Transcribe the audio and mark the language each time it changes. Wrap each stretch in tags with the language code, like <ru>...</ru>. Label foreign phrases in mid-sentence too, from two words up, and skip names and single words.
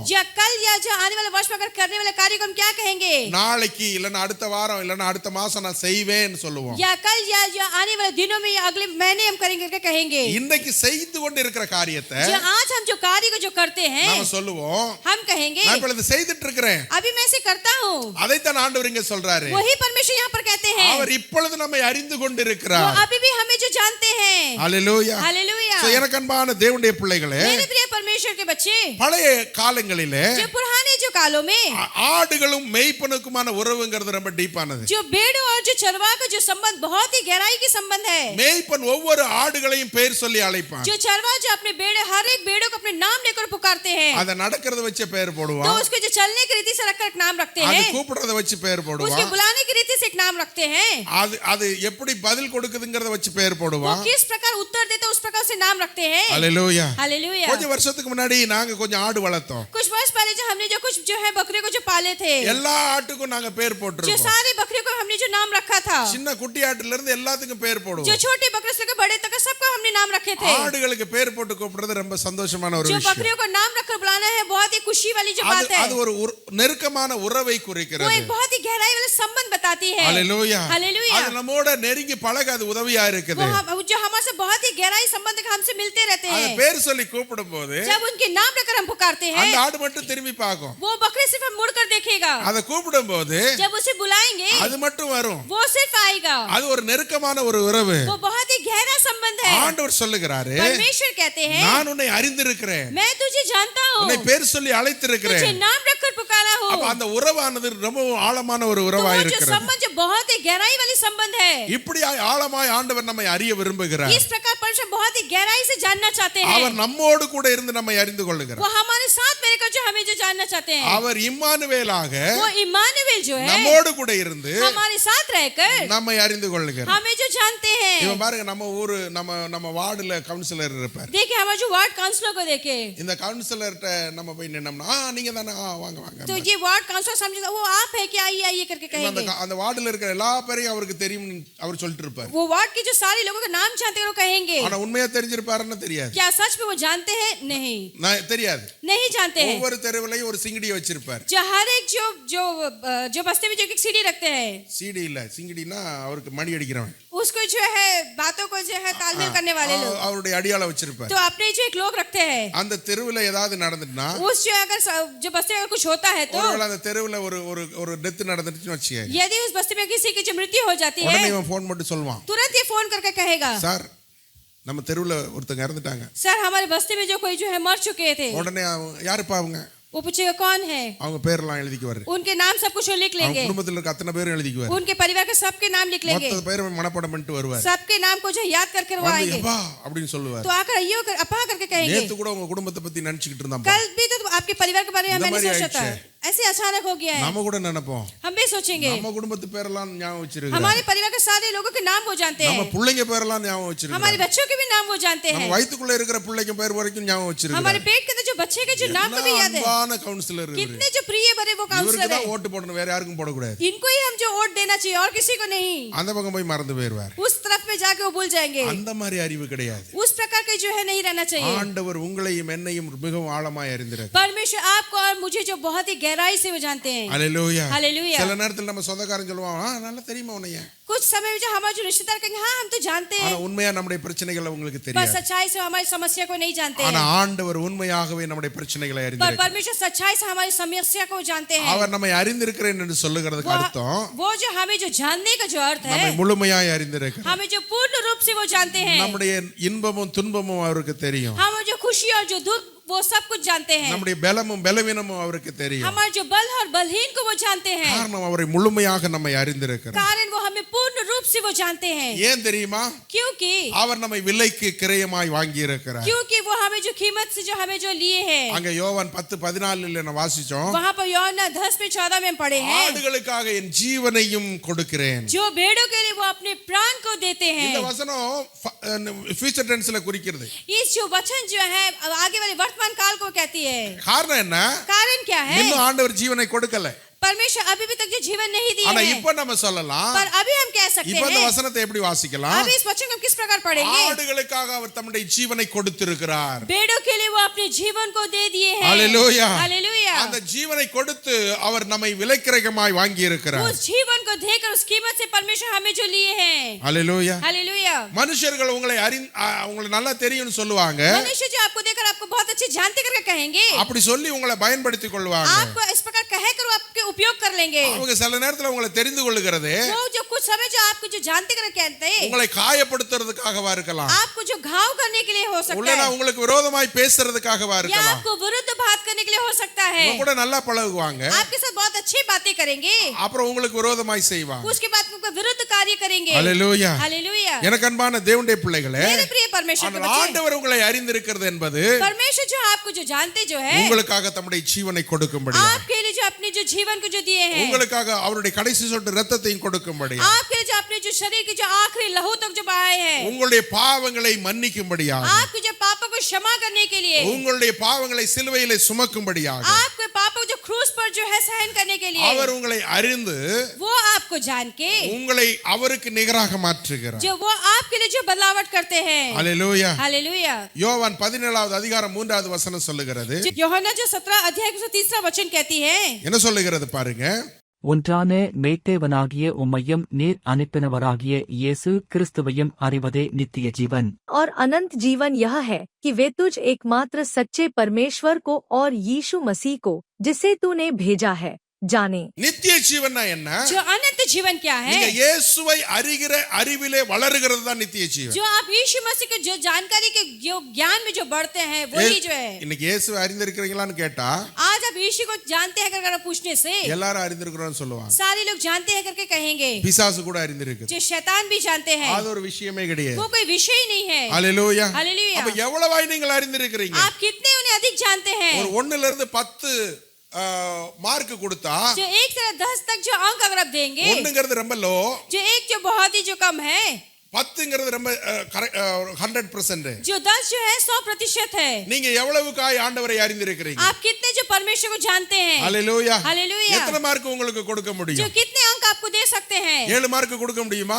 <hi>या कल या जो आने वाले वर्ष में अगर करने वाले कार्य को हम क्या कहेंगे?</hi> <ta>நாளைக்கு இல்லனா அடுத்த வாரம் இல்லனா அடுத்த மாசம் நான் செய்வேன்னு சொல்லுவோம்.</ta> <hi>या कल या जो आने वाले दिनों में या अगले महीने हम करेंगे करके कहेंगे.</hi> <ta>இன்னைக்கு செய்து கொண்டு இருக்கிற காரியத்தை</ta> <hi>जो आज हम जो कार्य को जो करते हैं,</hi> <ta>நாம சொல்லுவோம்,</ta> <hi>हम कहेंगे</hi> <ta>நான் இப்ப இத செய்துட்டு இருக்கிறேன்.</ta> <hi>अभी मैं इसे करता हूँ.</hi> <ta>அதைத்தான் ஆண்டவர் இங்க சொல்றாரு.</ta> <hi>वही परमेश्वर यहाँ पर कहते हैं.</hi> <ta>அவர் இப்பொழுது நம்மை அறிந்து</ta> <hi>वो</hi> <ta>கொண்டிருக்கிறார்.</ta> <hi>अभी भी हमें जो जानते हैं.</hi> <ta>ஹalleluya.</ta> <hi>हालेलुया.</hi> <ta>சோ எனக்கு அன்பான தேவனுடைய பிள்ளைகளே,</ta> <hi>मेरे प्रिय परमेश्वर परमेश्वर के बच्चे,</hi> <ta>பழைய காலங்களிலே</ta> <hi>जो पुराने जो कालों में</hi> <ta>ஆடுகளும் மேய்ப்பனுக்குமான உறவுங்கிறது ரொம்ப டீப்பானது.</ta> <hi>जो भेड़ों और जो चरवाह का जो संबंध बहुत ही गहराई की संबंध है।</hi> <ta>மேய்ப்பன் ஒவ்வொரு ஆடுகளையும் பெயர் சொல்லி அழைப்பான்.</ta> <hi>जो चरवाह जो अपने भेड़े हर एक भेड़ों को अपने नाम लेकर पुकारते हैं।</hi> <ta>அத நடக்கிறத வச்சு பெயர்</ta> <hi>तो</hi> <ta>போடுவான்.</ta> <hi>उसके जो चलने की रीति से रखकर एक नाम रखते</hi> <ta>அது</ta> <hi>हैं।</hi> <ta>கூப்பிடுறத வச்சு பெயர்</ta> <hi>उसके</hi> <ta>போடுவான்.</ta> <hi>बुलाने की रीति से एक नाम रखते हैं।</hi> <ta>அது எப்படி பதில் கொடுக்குதுங்கறத வச்சு பெயர்</ta> <hi>वो</hi> <ta>போடுவான்.</ta> <hi>किस प्रकार उत्तर देते उस प्रकार से नाम रखते हैं।</hi> <ta>ஹalleluya.</ta> <hi>हालेलुया।</hi> <ta>கொஞ்சம் வருஷத்துக்கு முன்னாடி நாங்க கொஞ்சம் ஆடு வளர்த்தோம்.</ta> <hi>कुछ वर्ष पहले जो हमने जो कुछ जो है बकरियों को जो पाले थे,</hi> <ta>எல்லா ஆட்டுக்கும் நாங்க பெயர்</ta> <hi>जो</hi> <ta>போட்டுருக்கோம்.</ta> <hi>सारी बकरियों को हमने जो नाम रखा था,</hi> <ta>சின்ன குட்டி ஆட்டுல இருந்து எல்லாத்துக்கும் பெயர்</ta> <hi>जो</hi> <ta>போடுவோம்.</ta> <hi>छोटे बकरे से लेकर बड़े तक सबको हमने नाम रखे थे।</hi> <ta>ஆடுகளுக்கு பெயர் போட்டு கூப்பிடுறது ரொம்ப சந்தோஷமான ஒரு</ta> <hi>जो</hi> <ta>விஷயம்.</ta> <hi>बकरियों को नाम रखकर बुलाना है बहुत ही खुशी वाली जो बात है।</hi> <ta>அது ஒரு நெருக்கமான உறவை</ta> <hi>वो</hi> <ta>குறிக்கிறது.</ta> <hi>एक बहुत ही गहराई वाला संबंध बताती है।</hi> <ta>ஹalleluya.</ta> <hi>हालेलुया।</hi> <ta>அது நம்மோட நெருங்கி பழக அது உதவியா இருக்குது.</ta> <hi>जो हमारे से बहुत ही गहराई संबंध का हमसे मिलते रहते</hi> <ta>அது</ta> <hi>हैं।</hi> <ta>பேர் சொல்லி கூப்பிடும்போது</ta> <hi>जब उनके नाम लेकर हम पुकारते हैं,</hi> <ta>அந்த ஆடு மட்டும் திரும்பி பார்க்கும்.</ta> <hi>वो बकरे सिर्फ मुड़कर देखेगा।</hi> <ta>அதை கூப்பிடும்போது</ta> <hi>जब उसे बुलाएंगे</hi> <ta>அது மட்டும் வரும்.</ta> <hi>वो सिर्फ आएगा।</hi> <ta>அது ஒரு நெருக்கமான ஒரு உறவு.</ta> <hi>वो बहुत ही गहरा संबंध है।</hi> <ta>ஆண்டவர் சொல்லுகிறாரு,</ta> <hi>परमेश्वर कहते हैं,</hi> <ta>நான் உன்னை அறிந்திருக்கிறேன்,</ta> <hi>मैं तुझे जानता हूँ,</hi> <ta>உன்னை பேர் சொல்லி அழைத்திருக்கிறேன்.</ta> <hi>तुझे नाम रखकर पुकारा हूँ।</hi> <ta>அப்ப அந்த உறவானது ரொம்ப ஆழமான ஒரு</ta> <hi>तो</hi> <ta>உறவா</ta> <hi>वो जो</hi> <ta>இருக்கிறது.</ta> <hi>संबंध जो बहुत ही गहराई वाली संबंध है,</hi> <ta>இப்படி ஆழமாய் ஆண்டவர் நம்மை அறிய விரும்புகிறார்.</ta> <hi>इस प्रकार परमेश्वर बहुत ही गहराई से जानना चाहते हैं।</hi> <ta>அவர் நம்மோடு கூட இருந்து நம்மை அறிந்து கொள்ளுகிறார்.</ta> <hi>वो हमारे साथ रहकर जो हमें जो जानना चाहते हैं,</hi> <ta>அவர் இம்மானுவேலாக</ta> <hi>वो इम्मानुएल जो है</hi> <ta>நம்மோடு கூட இருந்து</ta> <hi>हमारे साथ रहकर</hi> <ta>நம்மை அறிந்து கொள்ளுகிறார்.</ta> <hi>हमें जो जानते हैं।</hi> <ta>இவன் பாருங்க, நம்ம ஊரு நம்ம வார்டுல கவுன்சிலர் இருப்பார்.</ta> <hi>देखिए हमारे जो</hi> <en>ward councillor</en> <hi>को देखे,</hi> <ta>இந்த கவுன்சிலர்ட்ட நம்ம போய் நின்னோம்னா, நீங்க தானே, வாங்க வாங்க.</ta> <hi>तो ये</hi> <en>ward councillor</en> <hi>समझता वो आप है कि आइए आइए करके कहेंगे।</hi> <ta>அந்த வார்டுல இருக்கிற எல்லா பேரையும் அவருக்கு தெரியும் அவர் சொல்லிட்டு இருப்பார்.</ta> <hi>वो वार्ड के जो सारे लोगों का नाम जानते हैं वो कहेंगे।</hi> <ta>ஆனா உண்மையா தெரிஞ்சிருப்பாருன்னு தெரியாது.</ta> <hi>क्या सच में वो जानते हैं? नहीं,</hi> <ta>தெரியாது.</ta> <hi>नहीं जानते हैं।</hi> <ta>ஒவ்வொரு தெருவுலயும் ஒரு சிங்கடி வச்சிருப்பார்.</ta> <hi>जो हर एक जो बस्ते में जो एक सीढ़ी रखते हैं,</hi> <ta>சிடி இல்ல, சிங்கடினா அவருக்கு மணி அடிக்கிறவன்.</ta> <hi>उसको जो है बातों को जो है तालमेल करने वाले लोग,</hi> <ta>அவருடைய அடியாள வச்சிருப்பார்.</ta> <hi>तो अपने जो एक लोग रखते हैं।</hi> <ta>அந்த தெருவுல ஏதாவது நடந்துட்டா,</ta> <hi>उस जो अगर जो बस्ते में कुछ होता है तो</hi> <ta>ஒருவேளை அந்த தெருவுல ஒரு டெத் நடந்துச்சுன்னு வச்சுக்கோங்க,</ta> <hi>यदि उस बस्ती में किसी की जो मृत्यु हो जाती है,</hi> <ta>உடனே இவன் ஃபோன் பண்ணி சொல்வான்,</ta> <hi>तुरंत ये फोन करके कहेगा,</hi> <ta>சார் நம்ம தெருவுல ஒருத்தங்க இறந்துட்டாங்க.</ta> <hi>सर हमारे बस्ती में जो कोई जो है मर चुके थे।</hi> <ta>உடனே யாருப்பா அவங்க?</ta> <hi>वो पूछेगा कौन है,</hi> <ta>அவங்க பேர்லாம் எழுதிக்குவாரு.</ta> <hi>उनके नाम सब कुछ लिख</hi> <ta>அவங்க</ta> <hi>लेंगे,</hi> <ta>குடும்பத்துல இருக்க அத்தனை பேரும் எழுதிக்குவாரு.</ta> <hi>उनके परिवार के सबके नाम लिख लेंगे,</hi> <ta>மொத்த பேரும் மனப்பாடம் பண்ணிட்டு வருவார்.</ta> <hi>सबके नाम को जो याद करके वो आएंगे,</hi> <ta>அப்பா அப்படின்னு சொல்லுவார்.</ta> <hi>तो आकर अयो कर अपा करके कहेंगे,</hi> <ta>நேத்து கூட உங்க குடும்பத்தை பத்தி நினைச்சிட்டு இருந்தான்.</ta> <hi>कल भी तो आपके परिवार के बारे में मैंने हमारी सोचा था, ऐसे अचानक हो गया है।</hi> <ta>நாம கூட நினைப்போம்,</ta> <hi>हम भी सोचेंगे,</hi> <ta>நம்ம குடும்பத்து பேரெல்லாம் ஞாபகம் வச்சிருக்காரு,</ta> <hi>हमारे परिवार के सारे लोगों के नाम वो जानते</hi> <ta>நம்ம</ta> <hi>हैं,</hi> <ta>பிள்ளைங்க பேரெல்லாம் ஞாபகம் வச்சிருக்காரு,</ta> <hi>हमारे बच्चों के भी नाम वो जानते</hi> <ta>நம்ம</ta> <hi>हैं,</hi> <ta>வயித்துக்குள்ள இருக்கிற பிள்ளைங்க பேர் வரைக்கும் ஞாபகம் வச்சிருக்காரு.</ta> <hi>हमारे पेट के अंदर जो बच्चे के जो नाम को भी याद है।</hi> <ta>அன்பான கவுன்சிலர் இவரு.</ta> <hi>कितने जो प्रिय बड़े वो</hi> <ta>இவருக்கு</ta> <hi>काउंसलर</hi> <ta>தான்</ta> <hi>है,</hi> <ta>ஓட்டு போடணும், வேற யாருக்கும் போடக்கூடாது.</ta> <hi>इनको ही हम जो वोट देना चाहिए और किसी को नहीं।</hi> <ta>அந்த பக்கம் போய் மறந்து போயிருவார்.</ta> <hi>उस तरफ में जाके वो भूल जाएंगे।</hi> <ta>அந்த மாதிரி அறிவு கிடையாது.</ta> <hi>उस प्रकार के जो है नहीं रहना चाहिए।</hi> <ta>ஆண்டவர் உங்களையும் என்னையும் மிகவும் ஆழமாய் அறிந்திருக்கிறார்.</ta> <hi>परमेश्वर आपको और मुझे जो बहुत ही गहराई से वो जानते हैं।</hi> <ta>ஹalleluya.</ta> <hi>हालेलुया।</hi> <ta>சில நேரத்துல நம்ம சொந்தக்காரன் சொல்லுவான், நல்லா தெரியுமா உன்னைய,</ta> <hi>कुछ समय में जो हमारे जो रिश्तेदार कहेंगे हाँ हम तो जानते</hi> <ta>ஆனா</ta> <hi>हैं,</hi> <ta>உண்மையா நம்முடைய பிரச்சனைகளை உங்களுக்கு</ta> <hi>पर</hi> <ta>தெரியாது.</ta> <hi>सच्चाई से हमारी समस्या को नहीं जानते</hi> <ta>ஆனா</ta> <hi>हैं।</hi> <ta>ஆண்டவர் உண்மையாகவே நம்முடைய பிரச்சனைகளை</ta> <hi>पर</hi> <ta>அறிந்திருக்கிறார்.</ta> <hi>परमेश्वर सच्चाई से हमारी समस्या को जानते हैं।</hi> <ta>அவர் நம்மை அறிந்திருக்கிறேன் என்று சொல்லுகிறதுக்கு அர்த்தம்,</ta> <hi>वो जो हमें जो जानने का जो अर्थ</hi> <ta>நம்மை</ta> <hi>है,</hi> <ta>முழுமையாய் அறிந்திருக்கிறார்.</ta> <hi>हमें जो पूर्ण रूप से वो जानते हैं।</hi> <ta>நம்முடைய இன்பமும் துன்பமும் அவருக்கு தெரியும்.</ta> <hi>हम जो खुशी और जो दुख वो सब कुछ जानते हैं।</hi> <ta>நம்முடைய பலமும் பலவீனமும் அவருக்கு தெரியும்.</ta> <hi>हमारे जो बल और बलहीन को वो जानते हैं,</hi> <ta>காரணம் அவரை முழுமையாக நம்மை அறிந்திருக்கிறார்.</ta> <hi>कारण वो हमें पूर्ण रूप से वो जानते हैं।</hi> <ta>ஏன் தெரியுமா?</ta> <hi>क्योंकि</hi> <ta>அவர் நம்மை விலைக்கு கிரயமாய் வாங்கி இருக்கிறார்.</ta> <hi>क्योंकि वो हमें जो कीमत से जो हमें जो लिए हैं,</hi> <ta>அங்க யோவான் 10:14 நான் வாசிச்சோம்,</ta> <hi>वहाँ पर यूहन्ना 10:14 में पढ़े हैं,</hi> <ta>ஆடுகளுக்காக என் ஜீவனையும் கொடுக்கிறேன்.</ta> <hi>जो भेड़ों के लिए वो अपने प्राण को देते</hi> <ta>இந்த</ta> <hi>हैं।</hi> <ta>வசனம்</ta> <en>future tense</en> <ta>குறிக்கிறது.</ta> <hi>इस जो वचन जो है आगे वाले वर्तमान काल को कहती है।</hi> <ta>காரணம் என்ன?</ta> <hi>कारण क्या है?</hi> <ta>இன்னும் ஆண்டவர் ஜீவனை கொடுக்கல.</ta> <hi>परमेश्वर अभी भी तक जो जीवन नहीं दिया</hi> <ta>ஆனா</ta> <hi>है,</hi> <ta>இப்ப நம்ம சொல்லலாம்,</ta> <hi>पर अभी हम कह सकते</hi> <ta>இப்ப இந்த</ta> <hi>हैं,</hi> <ta>வசனத்தை எப்படி வாசிக்கலாம்?</ta> <hi>अभी इस वचन को हम किस प्रकार पढ़ेंगे?</hi> <ta>ஆடுகளுக்காக அவர் தம்முடைய ஜீவனை கொடுத்திருக்கிறார்.</ta> <hi>भेड़ों के लिए वो अपने जीवन को दे दिए हैं। हालेलुया. हालेलुया।</hi> <ta>அந்த ஜீவனை கொடுத்து அவர் நம்மை விலைக்கிரயமாய் வாங்கி இருக்கிறார்.</ta> <hi>उस जीवन को देकर उस कीमत से परमेश्वर हमें जो लिए हैं। हालेलुया. हालेलुया।</hi> <ta>மனுஷர்கள் உங்களை நல்லா தெரியும்னு சொல்லுவாங்க,</ta> <hi>मनुष्य जो आपको देखकर आपको बहुत अच्छे जानते करके कहेंगे,</hi> <ta>அப்படி சொல்லி உங்களை பயன்படுத்திக் கொள்வாங்க.</ta> <hi>आपको इस प्रकार कहकर वो आपके उपयोग कर लेंगे।</hi> <ta>அவங்க சில நேரத்துல உங்களை தெரிந்து கொள்ளுகிறது</ta> <hi>वो जो कुछ समय जो आपको जो जानते करके कहते हैं,</hi> <ta>உங்களை காயப்படுத்துறதுக்காகவா இருக்கலாம்,</ta> <hi>आपको जो घाव करने के लिए हो सकता</hi> <ta>உள்ளனா</ta> <hi>है</hi> <ta>உங்களுக்கு விரோதமாய் பேசுறதுக்காகவா</ta> <hi>या</hi> <ta>இருக்கலாம்.</ta> <hi>आपको विरुद्ध बात करने के लिए हो सकता है</hi> <ta>உங்க கூட நல்லா பழகுவாங்க,</ta> <hi>आपके साथ बहुत अच्छी बातें करेंगे</hi> <ta>அப்புறம் உங்களுக்கு விரோதமாய் செய்வாங்க.</ta> <hi>उसके बाद आपको विरुद्ध कार्य करेंगे</hi> <ta>ஹalleluya.</ta> <hi>हालेलुया</hi> <ta>எனக்கு அன்பான தேவனுடைய பிள்ளைகளே,</ta> <hi>मेरे प्रिय परमेश्वर के</hi> <ta>ஆனால்</ta> <hi>बच्चे</hi> <ta>ஆண்டவர் உங்களை அறிந்திருக்கிறது என்பது</ta> <hi>परमेश्वर जो आपको जो जानते जो है</hi> <ta>உங்களுக்காக தம்முடைய ஜீவனை கொடுக்கும்படி,</ta> <hi>आपके लिए जो अपने जो जीवन को जो दिए हैं</hi> <ta>உங்களுக்காக அவருடைய கடைசி சொட்டு இரத்தத்தையும் கொடுக்கும்படி,</ta> <hi>आपके लिए जो अपने जो शरीर के जो आखिरी लहू तक जो बहाए हैं</hi> <ta>உங்களுடைய பாவங்களை மன்னிக்கும்படியாக,</ta> <hi>आपके जो पापों को क्षमा करने के लिए</hi> <ta>உங்களுடைய பாவங்களை சிலுவையிலே சுமக்கும்படியாக</ta> <hi>आपके पापों को जो क्रूस पर जो है सहन करने के लिए</hi> <ta>அவர் உங்களை அறிந்து</ta> <hi>वो आपको जान के</hi> <ta>உங்களை அவருக்கு நிகராக மாற்றுகிறார்.</ta> <hi>जो वो आपके लिए जो बदलावट करते हैं</hi> <ta>ஹalleluya.</ta> <hi>हालेलुया</hi> <ta>யோவான் 17வது அதிகாரம் 3வது வசனம் சொல்லுகிறது.</ta> <hi>யோሐना जो 17 अध्याय का 3रा वचन कहती है</hi> <ta>என்ன சொல்லுகிறது பாருங்க. ஒன்றான மேய்த்தேவனாகிய உம்மையும் நீர் அனுப்பினவராகிய இயேசு கிறிஸ்துவையும் அறிவதே நித்திய ஜீவன்.</ta> <hi>और अनंत जीवन यह है कि वे तुझ एकमात्र सच्चे परमेश्वर को और यीशु मसीह को जिसे तूने भेजा है जाने.</hi> <ta>நித்திய ஜீவன்னா என்ன?</ta> <hi>जो अनंत जीवन क्या है</hi> <ta>நீங்க இயேசுவை அறிகிற அறிவிலே வளருகிறது தான் நித்திய ஜீவன்.</ta> <hi>जो आप यीशु मसीह के जो जानकारी के जो ज्ञान में जो बढ़ते हैं वही जो है.</hi> <ta>இன்னைக்கு இயேசுவை அறிந்திருக்கிறீங்களான்னு கேட்டா</ta> <hi>आज आप यीशु को जानते हैं करके पूछने से</hi> <ta>எல்லாரும் அறிந்திருக்கிறோம்னு சொல்லுவாங்க.</ta> <hi>सारे लोग जानते हैं करके कहेंगे</hi> <ta>பிசாசு கூட அறிந்திருக்கு.</ta> <hi>जो शैतान भी जानते हैं</hi> <ta>அது ஒரு விஷயமே கிடையாது.</ta> <hi>वो कोई विषय नहीं है</hi> <ta>ஹalleluya.</ta> <hi>हालेलुया</hi> <ta>அப்ப எவ்வளவாய் நீங்கள் அறிந்திருக்கிறீங்க?</ta> <hi>आप कितने उन्हें अधिक जानते हैं</hi> <ta>ஒரு 1ல இருந்து 10 மார்க் கொடுத்தா</ta> <hi>जो 1 से 10 तक जो अंक अगर आप देंगे</hi> <ta>1ங்கிறது ரொம்ப லோ,</ta> <hi>जो 1 जो बहुत ही जो कम है</hi> <ta>10ங்கிறது ரொம்ப 100%.</ta> <hi>जो 10 जो है 100% है.</hi> <ta>நீங்க எவ்வளவுக்காய் ஆண்டவரை அறிந்திருக்கிறீங்க?</ta> <hi>आप कितने जो परमेश्वर को जानते हैं</hi> <ta>ஹalleluya.</ta> <hi>हालेलुया</hi> <ta>எத்தனை மார்க் உங்களுக்கு கொடுக்க</ta> <hi>जो</hi> <ta>முடியும்?</ta> <hi>कितने अंक आपको दे सकते हैं</hi> <ta>7 மார்க் கொடுக்க முடியுமா?</ta>